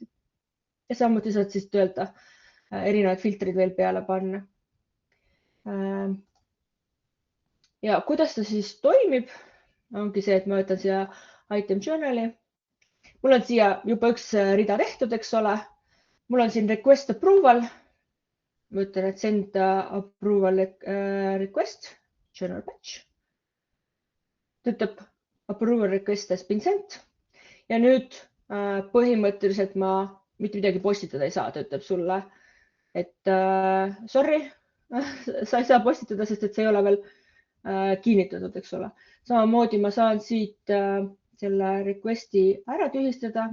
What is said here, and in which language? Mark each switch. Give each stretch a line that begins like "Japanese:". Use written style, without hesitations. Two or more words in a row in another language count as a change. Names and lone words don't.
Estonian: Ja samuti saad siis öelda erinevad filtrid veel peale panna. Ja kuidas ta siis toimib, ongi see, et ma võtan siia
English: item journali.
Estonian: Mul on siia juba üks rida tehtud, eks ole. Mul on siin
English: request approval.
Estonian: Ma ütlen, et
English: send approval request, journal batch. Töötab approval request has been sent.
Estonian: Ja nüüd põhimõtteliselt ma mitte midagi postitada ei saa, töötab sulle, et sorry, sa ei saa postitada, sest et see ei ole veel kinnitatud, eks ole. Samamoodi ma saan siit selle requesti ära tühistada.